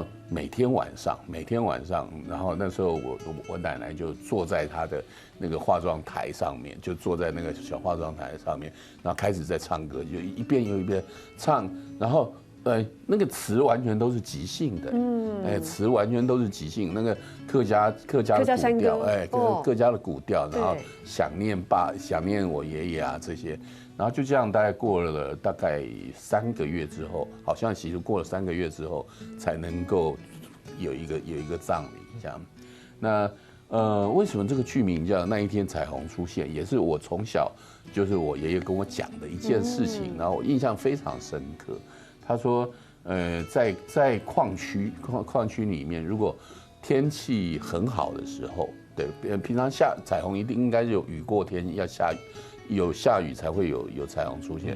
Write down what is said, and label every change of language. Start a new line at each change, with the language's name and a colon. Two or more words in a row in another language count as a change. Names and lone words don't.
Chinese: 每天晚上，然後那時候我奶奶就坐在她的那個化妝台上面，就坐在那個小化妝台上面，然後開始在唱歌，就一遍又一遍唱，然後那個詞完全都是即興的，詞完全都是即興，那個客家的古調，客家的古調，然後想念我爺爺啊這些。然後就這樣大概過了大概3個月之後，好像其實過了3個月之後，才能夠有一个葬礼这样。那为什么这个剧名叫那一天彩虹出现，也是我从小就是我爷爷跟我讲的一件事情，然后我印象非常深刻。他说，在矿区里面，如果天气很好的时候，对，平常彩虹应该有雨过天，要下雨，有下雨才会有彩虹出现。